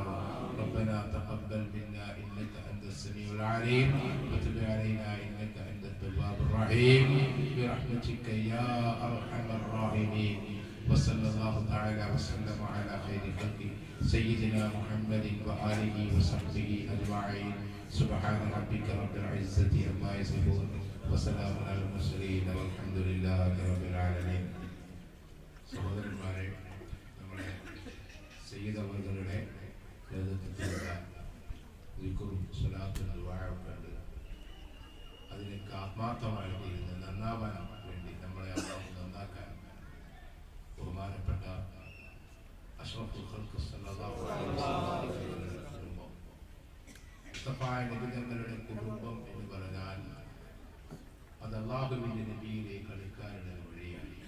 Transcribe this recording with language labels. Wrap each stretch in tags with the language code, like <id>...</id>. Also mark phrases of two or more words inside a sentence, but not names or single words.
<ar>ربنا تقبل منا إنك أنت السميع العليم وتب علينا إنك أنت التواب الرحيم برحمتك يا أرحم الراحمين. وصلى الله تعالى وسلم على خير خلقه سيدنا محمد وآله وصحبه أجمعين. سبحان ربك رب العزة عما يصفون وسلام على المرسلين والحمد لله رب العالمين.</ar> <ml>സഹോദരന്മാരെ, നമ്മുടെ സയ്യിദ് അവറുകളുടെ നേതൃത്വത്തിലുള്ള ദിക്റും സ്വലാത്തും ദുആയൊക്കെ ഉണ്ട്. അതിലേക്ക് ആത്മാർത്ഥമായിട്ട് ഇരുന്ന് നന്നാവാൻ വേണ്ടി നമ്മളെ അല്ലാഹു നന്നാക്കാൻ ബഹുമാനപ്പെട്ട</ml> <ar>أشرف الخلق صلى الله عليه وسلم</ar> <ml>കുടുംബം, മുസ്തഫായ നബി തങ്ങളുടെ കുടുംബം എന്ന് പറഞ്ഞാൽ അത് അല്ലാഹുവിന്റെ നബിയിലേക്ക് അടുക്കാനുള്ള വഴിയാണ്.</ml>